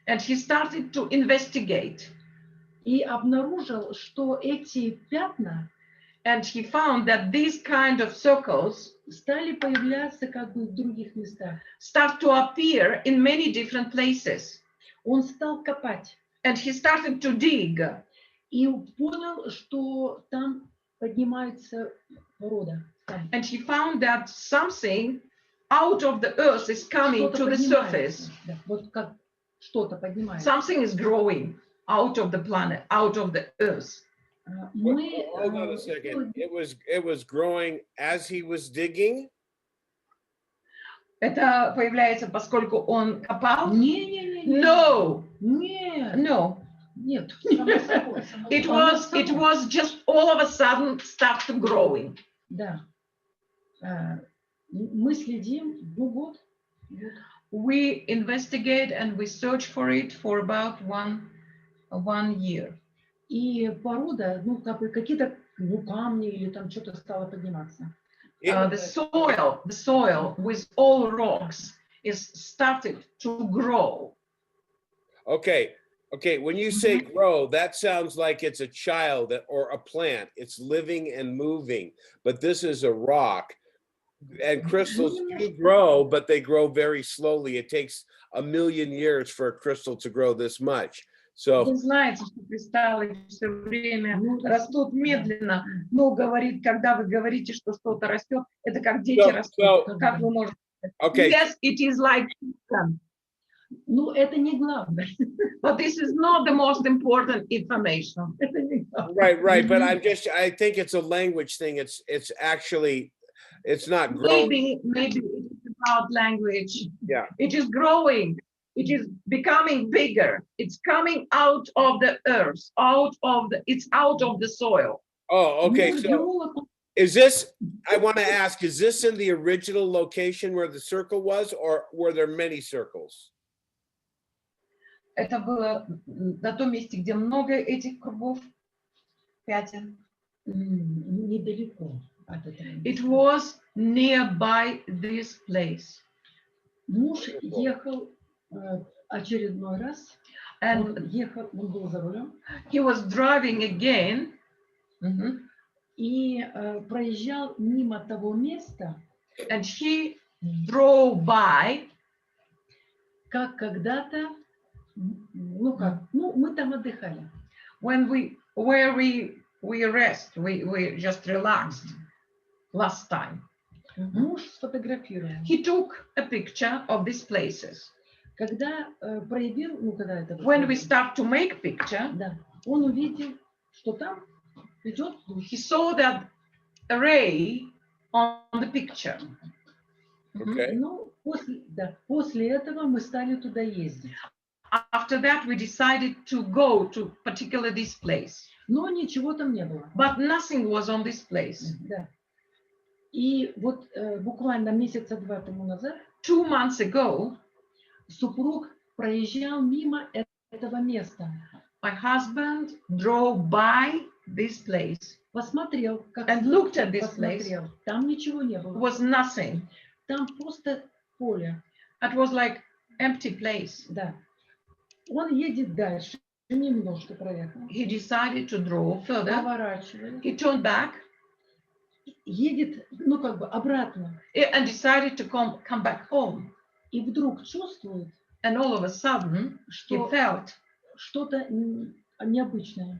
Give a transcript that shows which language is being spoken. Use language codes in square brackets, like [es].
[en] And he started to investigate. [ru] и обнаружил, что эти пятна [en] And he found that these kind of circles [ru] стали появляться как бы в других местах. [en] start to appear in many different places. [ru] Он стал копать [en] And he started to dig. [ru] и понял, что там поднимается порода. Там [en] And he found that something out of the earth is coming [ru] что-то [en] to the [ru] поднимается. [en] surface. [ru] Да, вот как что-то поднимается. [en] Something is growing. out of the planet, out of the earth. [ru] Мы [en] Hold on a second. It was growing as he was digging. [ru] Это появляется, поскольку он копал? не, [en] No, [ru] нет, [en] no. [ru] нет. Само собой, само [en] It [ru] собой. [en] was just all of a sudden start growing. [ru] Да. Мы следим, ну год. [en] We investigate and we search for it for about one year. [ru] И порода, ну как бы какие-то камни или там что-то стало подниматься. [en] The soil with all rocks is started to grow. Okay. When you say grow, that sounds like it's a child or a plant. It's living and moving, but this is a rock. And crystals do grow, but they grow very slowly. It takes 1 million years for a crystal to grow this much. So [ru] Вы знаете, что кристаллы все время растут медленно, но говорит, когда вы говорите, что что-то растет, это как дети растут. Как вы можете? [en] okay. Yes, it is like. [ru] Ну это не главное. [en] But this is not the most important information. [ru] Это не главное. [en] Right. But I think it's a language thing. It's actually, it's not growing. Maybe it is about language. Yeah. It is growing. It is becoming bigger. It's coming out of the earth, it's out of the soil. Oh, okay. [ru] Ну, [en] So [ru] геолог, [en] is this, I want to ask, is this in the original location where the circle was, or were there many circles? [ru] Это было на том месте, где много этих кругов, пятен. недалеко от этого. [en] It was nearby this place. [ru] Муж ехал очередной раз. [en] And [ru] Он был за рулем. [en] he was driving again. [ru] И проезжал мимо того места, [en] And he drove by. [ru] как когда-то, мы там отдыхали. [en] Where we rest, we just relaxed last time. [ru] Муж сфотографировал. [en] He took a picture of these places. [ru] Когда проявил, когда это [en] When we start to make picture, [ru] да, он увидел, что там идет [en] he saw that array on the picture. Okay. [ru] Ну, после этого мы стали туда ездить. [en] After that, we decided to go to particular this place. [ru] Но ничего там не было. [en] But nothing was on this place. [ru] Да. И вот буквально месяца 2 тому назад [en] 2 months ago, [ru] супруг проезжал мимо этого места. [en] my husband drove by this place [ru] Посмотрел, как [en] and looked at this place. [ru] посмотрел. Там ничего не [en] It [ru] было. [en] was nothing. [ru] Там просто поле. [en] It was like empty place. [ru] Да. Он едет дальше, немножко проехал. He decided to draw further. Поворачивает. [en] He turned back [ru] Едет, обратно. [en] and decided to come back home. [ru] И вдруг чувствует, [en] And all of a sudden, he [ru] что [en] felt [ru] что-то необычное.